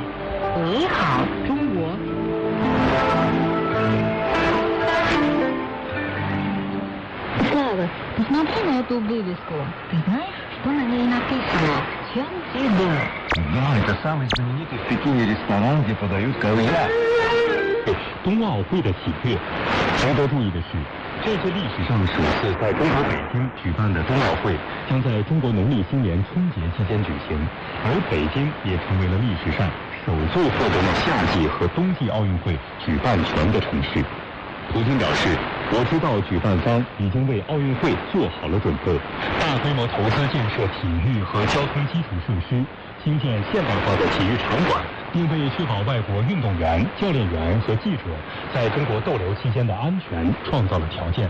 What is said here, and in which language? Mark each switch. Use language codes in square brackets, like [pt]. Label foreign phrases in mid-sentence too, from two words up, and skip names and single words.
[zh] Нихао, Чунго. [ru] Слава, посмотри на эту вывеску. Ты знаешь, что на ней написано? Да, это самый знаменитый в Пекине ресторан, где подают каву-я. [zh] 冬奥会的喜悦。值得注意的是，这是历史上首次在中国北京举办的冬奥会，将在中国农历新年春节期间举行，而北京也成为了历史上首座获得了夏季和冬季奥运会举办权的城市。普京表示， 我知道举办方已经为奥运会做好了准备，大规模投资建设体育和交通基础设施，兴建现代化的体育场馆，并为确保外国运动员、教练员和记者在中国逗留期间的安全创造了条件。